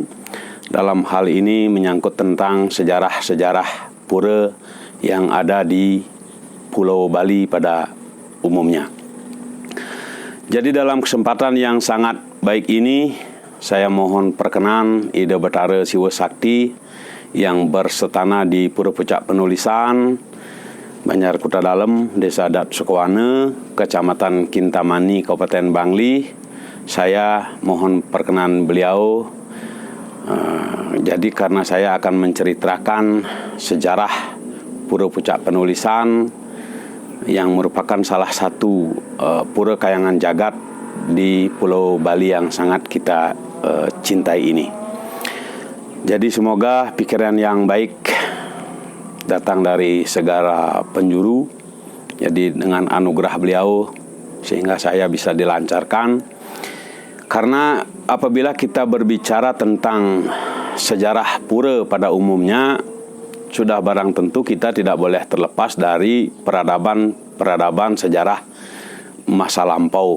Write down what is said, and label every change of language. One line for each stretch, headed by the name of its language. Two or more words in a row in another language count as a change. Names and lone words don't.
Indonesian: Dalam hal ini menyangkut tentang sejarah-sejarah pura yang ada di Pulau Bali pada umumnya. Jadi dalam kesempatan yang sangat baik ini, saya mohon perkenan Ida Betara Siwa Sakti yang bersetana di Pura Pucak Penulisan, Banjar Kuta Dalem, Desa Adat Sukawana, Kecamatan Kintamani, Kabupaten Bangli. Saya mohon perkenan beliau. Jadi karena saya akan menceritakan sejarah Pura Pucak Penulisan yang merupakan salah satu pura kayangan jagat di Pulau Bali yang sangat kita cintai ini. Jadi semoga pikiran yang baik datang dari segala penjuru. Jadi dengan anugerah beliau sehingga saya bisa dilancarkan. Karena apabila kita berbicara tentang sejarah pura pada umumnya, sudah barang tentu kita tidak boleh terlepas dari peradaban sejarah masa lampau.